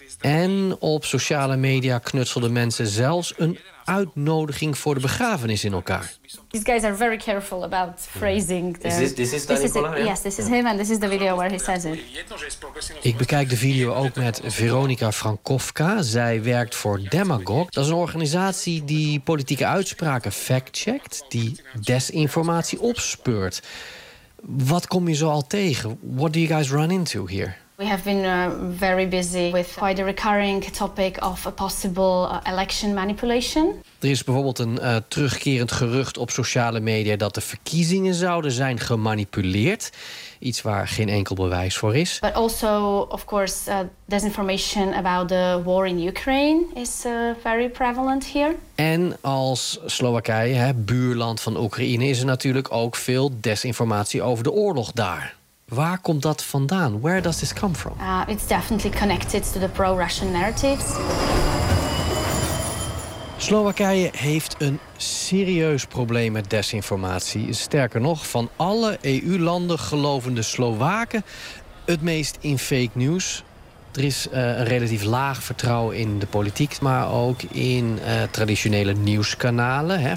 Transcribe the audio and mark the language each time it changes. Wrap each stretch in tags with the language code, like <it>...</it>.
<nl>En op sociale media knutselden mensen zelfs een uitnodiging voor de begrafenis in elkaar.</nl> <en>These guys are very careful about phrasing. This is him and this is the video where he says it.</en> <nl>Ik bekijk de video ook met Veronika Frankowska. Zij werkt voor Demagog. Dat is een organisatie die politieke uitspraken fact-checkt, die desinformatie opspeurt. Wat kom je zo al tegen?</nl> <en>What do you guys run into here? We have been very busy with quite a recurring topic of a possible election manipulation.</en> <nl>Er is bijvoorbeeld een terugkerend gerucht op sociale media dat de verkiezingen zouden zijn gemanipuleerd. Iets waar geen enkel bewijs voor is.</nl> <en>But also, of course, disinformation about the war in Ukraine is very prevalent here.</en> <nl>En als Slowakije, hè, buurland van Oekraïne, is er natuurlijk ook veel desinformatie over de oorlog daar. Waar komt dat vandaan?</nl> <en>Where does this come from? It's definitely connected to the pro-Russian narratives.</en> <nl>Slowakije heeft een serieus probleem met desinformatie. Sterker nog, van alle EU-landen geloven de Slowaken het meest in fake news. Er is een relatief laag vertrouwen in de politiek, maar ook in traditionele nieuwskanalen. Hè.</nl>